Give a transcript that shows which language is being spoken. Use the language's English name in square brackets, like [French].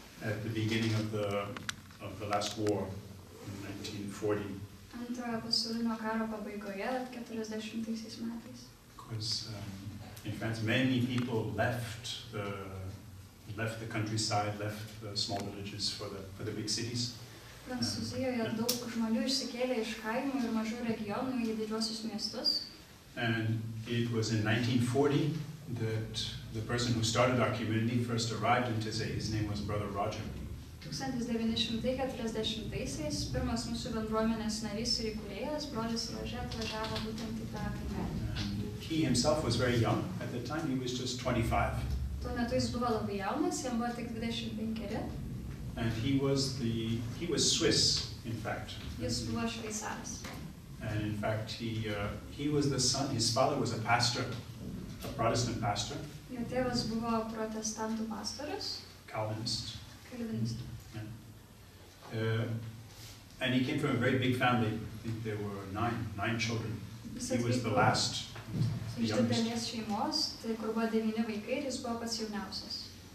[English] at the beginning of the last war in 1940. [Lithuanian] Antrojo pasaulinio karo pabaigoje, 40-aisiais metais. [English] Because in France, many people left the countryside, left the small villages for the big cities. [Lithuanian] Prancūzijoje daug žmonių išsikėlė iš kaimų ir mažų regionų į didžiuosius miestus. [English] And it was in 1940 that the person who started our community first arrived in Taize. His name was Brother Roger. [Lithuanian] 1940-aisiais pirmas mūsų bendruomenės narys ir įkūrėjas, brolis Rože, atvažiavo būtent į tą kaimelį. [English] He himself was very young. At the time, he was just 25. [Lithuanian] Tuo metu jis buvo labai jaunas, jam buvo tik 25. [English] And he was Swiss, in fact. [Lithuanian] Jis buvo šveicaras. [English] And in fact, he was the son. His father was a pastor, a Protestant pastor. [Lithuanian] Jo tėvas buvo protestantų pastorius. [English] Calvinist. [Lithuanian] Kalvinistas. [English] Yeah. And he came from a very big family. I think there were nine children. He was the last, the [Lithuanian] Iš [English] youngest. [Lithuanian] didelės šeimos, tai kur buvo 9 vaikai ir jis buvo pats jauniausias.